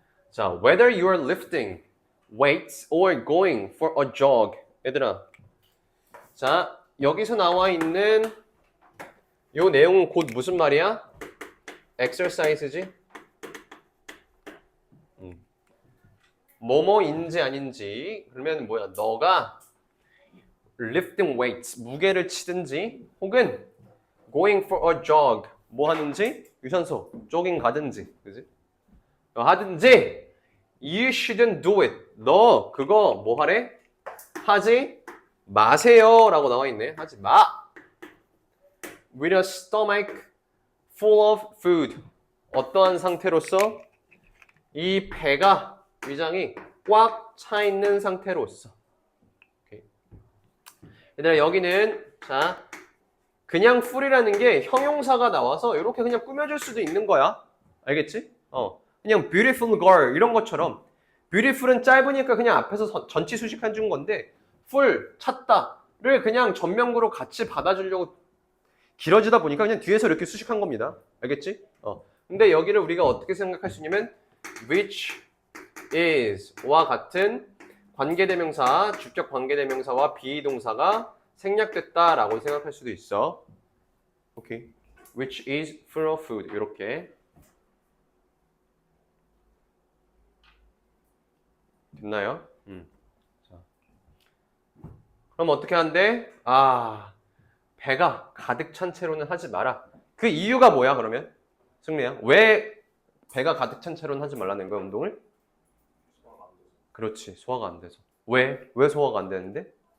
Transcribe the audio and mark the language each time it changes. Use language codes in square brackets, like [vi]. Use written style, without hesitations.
[en] 자, whether you are lifting weights or going for a jog. [ko] 얘들아. 자, 여기서 나와 있는 요 내용은 곧 무슨 말이야? exercise지? 뭐뭐인지 아닌지. 그러면 뭐야? 너가 [en] lifting weights, [ko] 무게를 치든지 혹은 [en] going for a jog, [ko] 뭐 하는지? 유산소, 조깅 가든지. 그지? 하든지 [en] you shouldn't do it. [ko] 너 그거 뭐 하래? 하지 마세요 라고 나와 있네. 하지 마. [en] With a stomach full of food. [ko] 어떠한 상태로서? 이 배가, 위장이 꽉 차 있는 상태로서. 오케이. 얘들아, 여기는 자 그냥 full이라는 게 형용사가 나와서 이렇게 그냥 꾸며줄 수도 있는 거야. 알겠지? 그냥 beautiful girl 이런 것처럼 beautiful은 짧으니까 그냥 앞에서 전치 수식한 준 건데 full, 찼다를 그냥 전명구로 같이 받아주려고 길어지다 보니까 그냥 뒤에서 이렇게 수식한 겁니다. 알겠지? 근데 여기를 우리가 어떻게 생각할 수 있냐면 which is와 같은 관계대명사, 주격 관계대명사와 비동사가 생략됐다라고 생각할 수도 있어. 오케이. [en] which is full of food [ko] 이렇게 됐나요? 자. 그럼 어떻게 한대? 배가 가득 찬 채로는 하지 마라. 그 이유가 뭐야 그러면? 승리야. 왜 배가 가득 찬 채로는 하지 말라는 거야 운동을? 그렇지. 소화가 안 돼서. 왜? 왜 소화가 안 되는데?